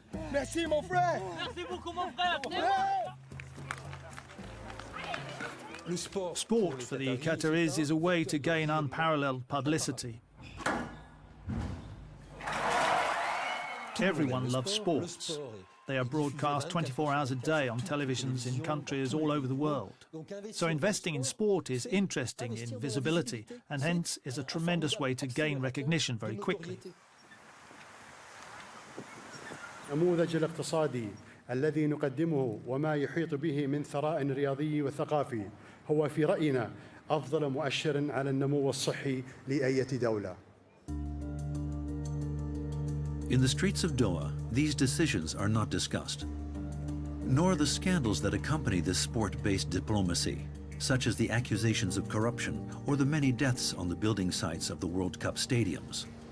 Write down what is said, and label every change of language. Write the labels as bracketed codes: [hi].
[fr] Merci mon frère. Merci beaucoup mon frère. [en] Sport for the Qataris is a way to gain unparalleled publicity. Everyone loves sports. They are broadcast 24 hours a day on televisions in countries all over the world. So investing in sport is interesting in visibility and hence is a tremendous way to gain recognition very quickly. [ar] النموذج الاقتصادي الذي نقدمه وما يحيط به من ثراء رياضي وثقافي هو في رأينا أفضل مؤشر على النمو الصحي لأية دولة. [en] In the streets of Doha, these decisions are not discussed, nor the scandals that accompany this sport-based diplomacy, such as the accusations of corruption or the many deaths on the building sites of the World Cup stadiums.